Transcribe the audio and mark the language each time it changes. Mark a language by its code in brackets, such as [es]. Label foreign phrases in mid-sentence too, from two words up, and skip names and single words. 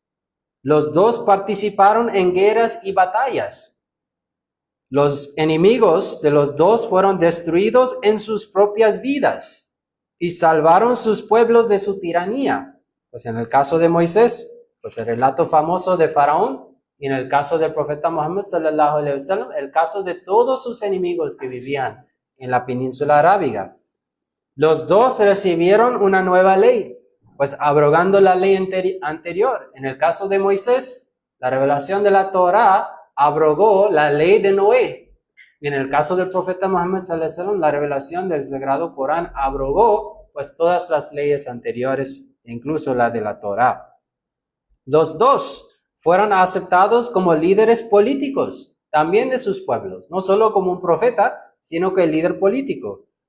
[es] Los dos participaron en guerras y batallas. Los enemigos de los dos fueron destruidos en sus propias vidas y salvaron sus pueblos de su tiranía. Pues en el caso de Moisés, pues el relato famoso de Faraón, y en el caso del profeta Muhammad [ar] صلى الله عليه وسلم, [es] el caso de todos sus enemigos que vivían en la península arábiga. Los dos recibieron una nueva ley, pues abrogando la ley anterior. En el caso de Moisés, la revelación de la Torá abrogó la ley de Noé. Y en el caso del profeta Muhammad [ar] صلى الله عليه وسلم, [es] la revelación del Sagrado Corán abrogó pues todas las leyes anteriores, incluso la de la Torá. Los dos fueron aceptados como líderes políticos, también de sus pueblos, no solo como un profeta, sino que el líder político.